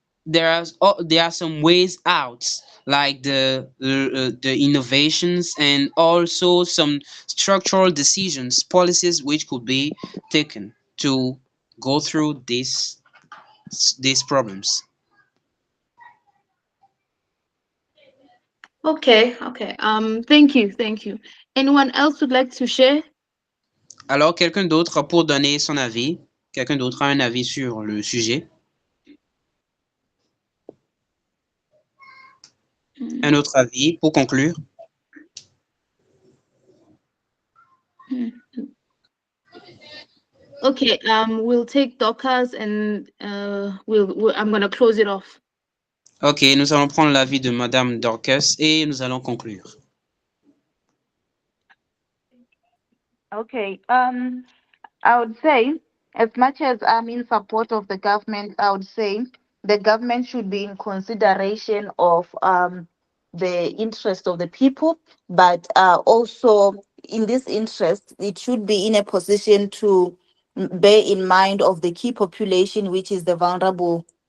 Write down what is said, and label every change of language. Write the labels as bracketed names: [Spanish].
[English] There are some ways out, like the innovations, and also some structural decisions, policies which could be taken to go through these problems. Okay. Thank you. Anyone else would like to share? [French] Alors, quelqu'un d'autre pour donner son avis? Quelqu'un d'autre a un avis sur le sujet? Un autre avis pour conclure? [English] Okay, we'll take Dorcas and I'm going to close it off. [French] Ok, nous allons prendre l'avis de Madame Dorcas et nous allons conclure. [English] Okay. I would say, as much as I'm in support of the government, I would say the government should be in consideration of the interest of the people, but also in this interest, it should be in a position to bear in mind of the key population, which is the vulnerable